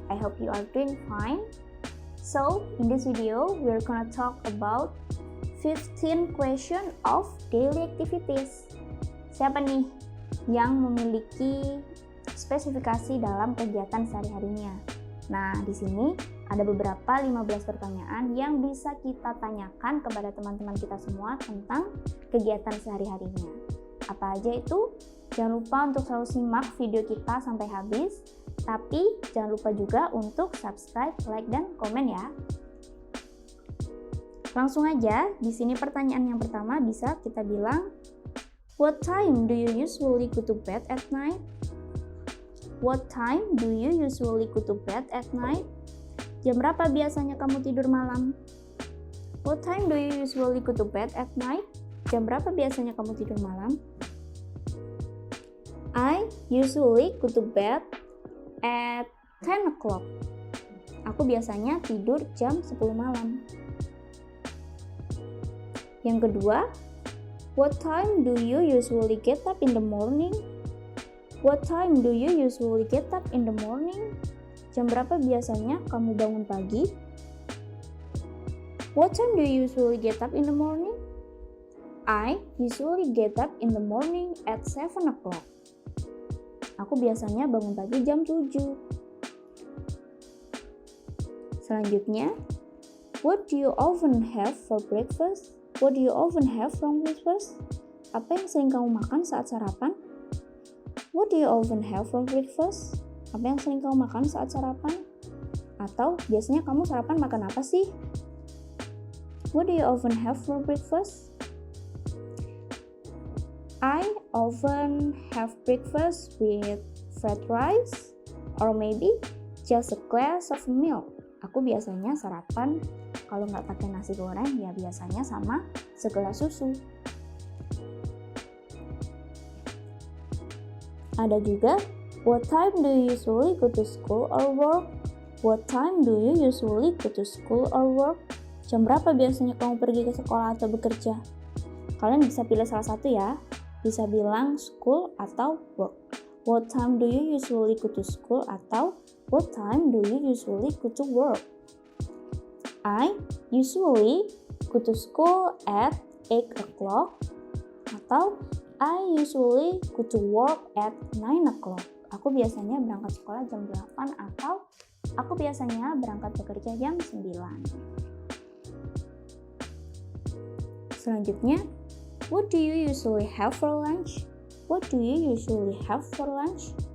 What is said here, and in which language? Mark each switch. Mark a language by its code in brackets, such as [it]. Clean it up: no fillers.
[en] I hope you are doing fine. So, in this video, we're gonna talk about 15 question of daily activities. [id] Siapa nih yang memiliki spesifikasi dalam kegiatan sehari-harinya? Nah, di sini ada beberapa 15 pertanyaan yang bisa kita tanyakan kepada teman-teman kita semua tentang kegiatan sehari-harinya. Apa aja itu? Jangan lupa untuk selalu simak video kita sampai habis. Tapi jangan lupa juga untuk subscribe, like, dan komen ya. Langsung aja, di sini pertanyaan yang pertama bisa kita bilang, [en] what time do you usually go to bed at night? What time do you usually go to bed at night? [id] Jam berapa biasanya kamu tidur malam? [en] What time do you usually go to bed at night? [id] Jam berapa biasanya kamu tidur malam? [en] I usually go to bed at 10 o'clock. [id] Aku biasanya tidur jam 10 malam. Yang kedua, [en] what time do you usually get up in the morning? What time do you usually get up in the morning? [id] Jam berapa biasanya kamu bangun pagi? [en] What time do you usually get up in the morning? I usually get up in the morning at 7 o'clock. [id] Aku biasanya bangun pagi jam 7. [en] Selanjutnya, what do you often have for breakfast? What do you often have for breakfast? [id] Apa yang sering kamu makan saat sarapan? [en] What do you often have for breakfast? [id] Apa yang sering kamu makan saat sarapan? Atau biasanya kamu sarapan makan apa sih? [en] What do you often have for breakfast? I often have breakfast with fried rice or maybe just a glass of milk. [id] Aku biasanya sarapan kalau nggak pakai nasi goreng ya biasanya sama segelas susu. Ada juga, [en] what time do you usually go to school or work? What time do you usually go to school or work? [id] Jam berapa biasanya kamu pergi ke sekolah atau bekerja? Kalian bisa pilih salah satu ya. Bisa bilang school atau work. [en] What time do you usually go to school atau what time do you usually go to work? I usually go to school at 8 o'clock atau I usually go to work at 9 o'clock. [id] Aku biasanya berangkat sekolah jam 8 atau aku biasanya berangkat bekerja jam 9. [en] Selanjutnya, what do you usually have for lunch? What do you usually have for lunch?